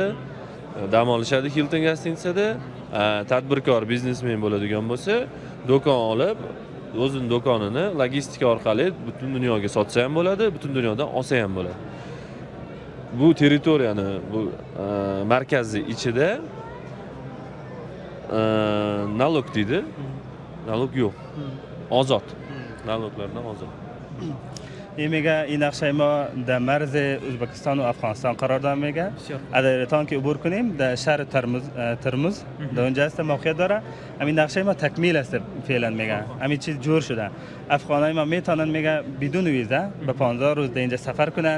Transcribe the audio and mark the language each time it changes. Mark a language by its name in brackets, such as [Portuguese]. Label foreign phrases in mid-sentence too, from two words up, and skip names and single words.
[Uzbek] Dam olishadi Hilton gostinitsada. Tadbirkor biznesmen bo'ladigan bo'lsa, do'kon olib o'zining do'konini logistika orqali butun dunyoga sotsa ham bo'ladi, butun dunyodan olsa ham bo'ladi. Bu territoriyani, bu markazni ichida nalog deydi. Nalog yo'q. Ozod. Naloglardan ozod. [Persian] میگه این نقشه ما در مرز ازبکستان و افغانستان قرار داریم. میگه اگر تان که عبور کنیم در شهر ترمز در اونجا است، موقعیت داره. همین نقشه ما تکمیل است فعلا. میگه همین چیز جور شده. افغانای ما میتونن میگه بدون ویزا به 15 روز در اینجا سفر کنن.